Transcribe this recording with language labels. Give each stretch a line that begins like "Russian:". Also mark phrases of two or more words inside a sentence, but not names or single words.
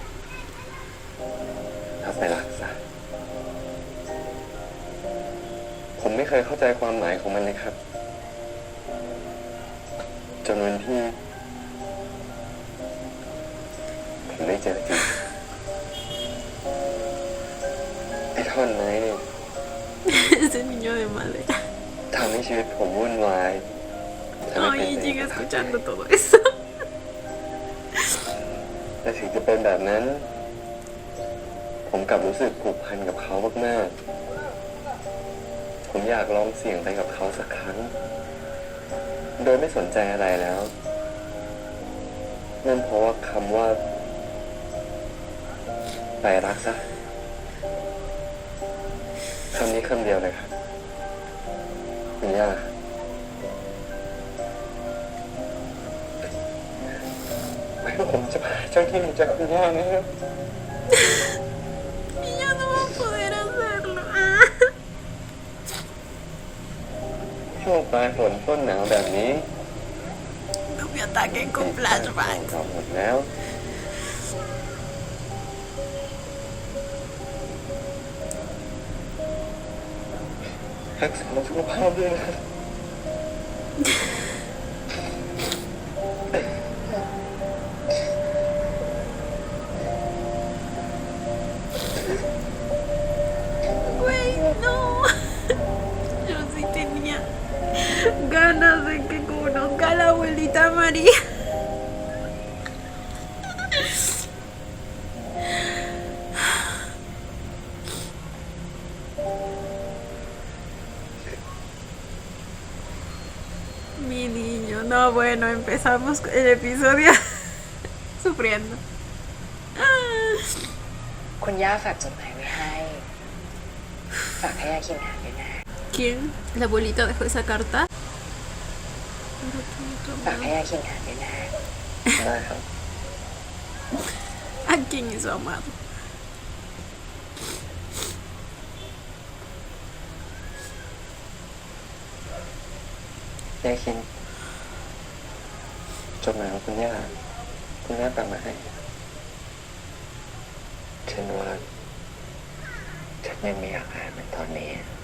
Thai: แล้วไปรักษาผมไม่เคยเข้าใจความหมายของมันเลยครับจนวันที่ผมได้เจอจริงไอ้ท่อนไม้นี่
Spanish: Ese niño de madre.
Thai: ทำให้ชีวิตผมวุ่นวายทำให้เป็น
Spanish: Ay,
Thai: ไป
Spanish: llega
Thai: ตามใจ
Spanish: escuchando todo eso.
Thai: แต่ถึงจะเป็นแบบนั้น ผมกลับรู้สึกผูกพันกับเขามากๆผมอยากลองเสี่ยงไปกับเขาสักครั้ง โดยไม่สนใจอะไรแล้ว นั่นเพราะว่าคำว่าไปรักซะคำนี้คำเดียวเลยครับคุณย่าไม่ว่าผมจะพาเจ้าที่จากคุณย่านะครับ
Spanish: Y ya no va a poder hacerlo.
Thai: ช่วงปลายฝนต้นหนาวแบบนี้
Spanish: No me ataquen con flashbacks.
Thai: เราหมดแล้วรักษาสุขภาพด้วยนะ
Spanish: Güey, no. Yo sí tenía ganas de que conozca a la abuelita María. Mi niño, no, bueno, empezamos el episodio sufriendo.
Thai: คุณย่าฝากจดหมายไว้ให้ฝากให้ยาคิงอ่านด้วยนะ
Spanish: ¿Quién? ¿La abuelita dejó esa carta?
Thai: ฝากให้ยาคิงอ่านด้วยนะ ได้ครับ
Spanish: ¿A quién es su amado?
Thai: ยายคินจดหมายของคุณย่าฝากมาให้ฉันว่าฉันยังไม่อยากอ่านมันตอนนี้